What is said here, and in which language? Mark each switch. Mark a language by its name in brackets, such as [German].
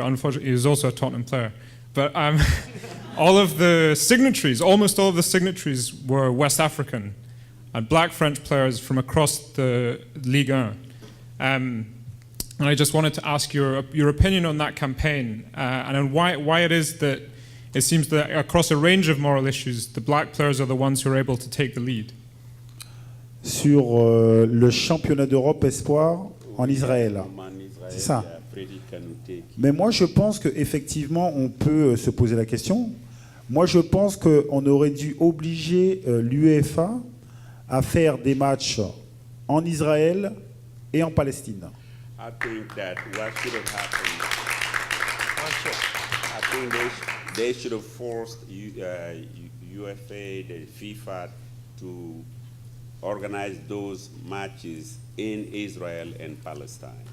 [English] Unfortunately, he was also a Tottenham player. But almost all of the signatories were West African and black French players from across the Ligue 1. And I just wanted to ask your opinion on that campaign and on why it is that it seems that across a range of moral issues, the black players are the ones who are able to take the lead. [French] Sur le championnat d'Europe espoir en Israël. C'est ça. Mais moi, je pense qu'effectivement, on peut se poser la question. Moi, je pense qu'on aurait dû obliger l'UEFA à faire des matchs en Israël et en Palestine. [English] I think that what should have happened, I think they should have forced UEFA, the FIFA, to organize those matches in Israel and Palestine.